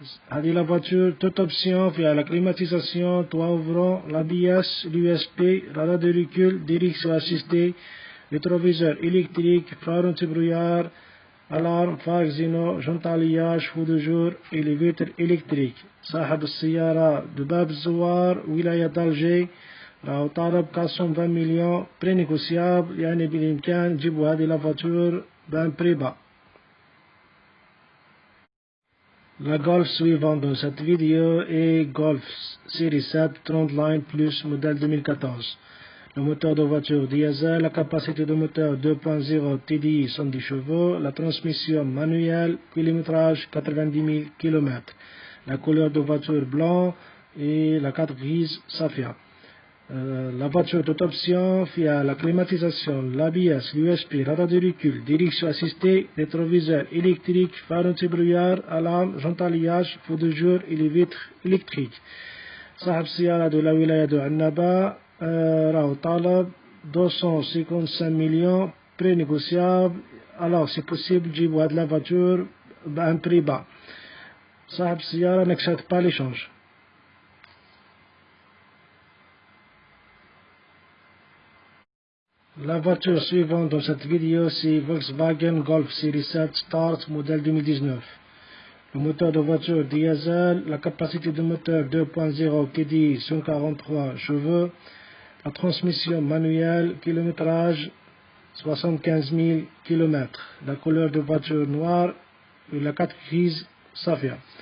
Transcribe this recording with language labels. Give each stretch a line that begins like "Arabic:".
French: هذه la voiture toute option via la climatisation, toit ouvrant, l'ABS, l'USP, radar de recul, direction assistée, rétroviseur électrique, phare anti-brouillard, alarme, phare xéno, jante alliage, feu de jour et les vitres électriques.
Arabic: صاحب السيارة بباب الزوار ولاية d'Alger راهو طالب 420 مليون بري نيغوسيابل يعني بالإمكان تجيبوا هذه
French: la voiture
Arabic: بان بري با.
French: La Golf suivante dans cette vidéo est Golf Série 7 Trendline Plus modèle 2014. Le moteur de voiture diesel, la capacité de moteur 2.0 TDI 110 chevaux, la transmission manuelle, kilométrage 90 000 km, la couleur de voiture blanc et la carte grise Safia. La voiture toute option via la climatisation, l'ABS, l'USP, radar de recul, direction assistée, rétroviseur électrique, phare anti-brouillard, alarme, jante alliage, feu de jour et les vitres électriques.
Arabic: صاحب السيارة de la ولاية de عنابة راهو طالب 255 مليون بري نيغوسيابل
French: alors c'est possible
Arabic: تجيبوا هاد
French: لا voiture
Arabic: بان بري با. صاحب السيارة
French: n'accepte pas l'échange. La voiture suivante dans cette vidéo, c'est Volkswagen Golf Série 7 Start modèle 2019. Le moteur de voiture diesel, la capacité de moteur 2.0 TDI 143 chevaux, la transmission manuelle, kilométrage 75 000 km, la couleur de voiture noire et la 4 grises Safia.